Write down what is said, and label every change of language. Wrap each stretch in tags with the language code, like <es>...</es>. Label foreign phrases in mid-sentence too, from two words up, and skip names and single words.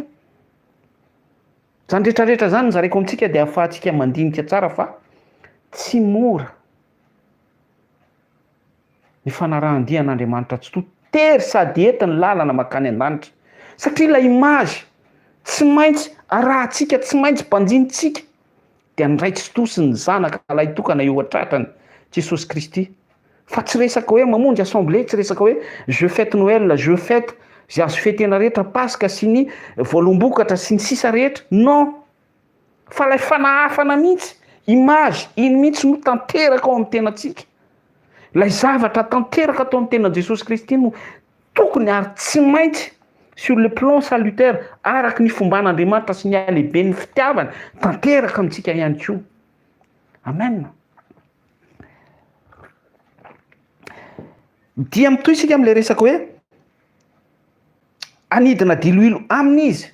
<mg>Zany rehetrarehetra zany zareko amintsika dia ahafahantsika mandinika tsara fa tsy mora ny fanarahan-dian'Andriamanitra tsy to tery sady entiny lalana makany an-danitra. Satria ilay image tsy maintsy arahantsika, tsy maintsy mpanjinitsika dia ny raitsi-to sy ny zanaka ilay tokana eo an-tratrany Jesosy Kristy. Fa tsy resaka hoe mamonjy assemblée, tsy resaka hoe</mg> <fr>je fête Noël, je fête</fr> <mg>zay azo fetena rehetra, Pasika sy ny voalombokatra sy ny sisa rehetra. Non. Fa ilay fanahafana mihitsy, image, iny mihitsy no tanteraka ao amin'ny tenatsika. Ilay zavatra tanteraka atao amin'ny tena Jesosy Kristy no tokony ary tsy maintsy</mg> <fr>sur le plan salutaire</fr> <mg>araky ny fomban'Andriamanitra sy ny halehibeny fitiavana tanteraka amintsika ihany koa. Amen. Dia mitoy isika amin'ilay resaka hoe anidina diloilo aminy izy.</mg>